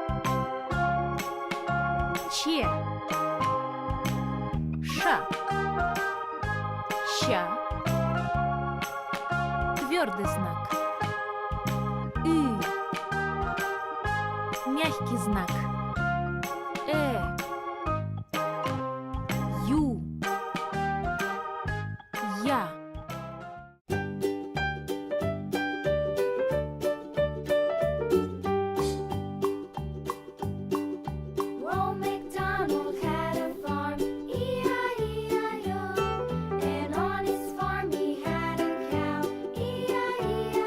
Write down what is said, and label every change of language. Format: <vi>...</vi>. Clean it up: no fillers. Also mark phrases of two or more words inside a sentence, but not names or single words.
<ru>Ч, Ш, Щ, твердый знак, мягкий знак, Ю, Я.</ru> <en>Old MacDonald had a farm, E-I-E-I-O. And on his farm he had a cow, E-I-E-I-O.</en>